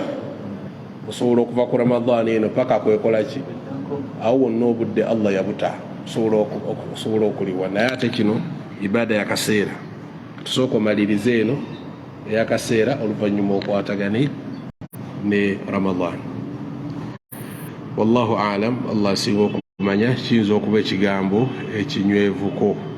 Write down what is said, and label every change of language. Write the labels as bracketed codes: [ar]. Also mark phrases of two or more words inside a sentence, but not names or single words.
[lg] Osobola okuva ku Ramadhan eno paka kwekola ki? Awo wonna obudde Allah yabuta. Osobola okuliwa. Naye ate kino ibada ya kaseera. Tusooka omalirize eno eyakaseera oluvannyuma okwatagane ne Ramadhan. [ar] والله أعلم. [lg] Allah asinga okumanya. Kiyinza okuba ekigambo ekinywevuko.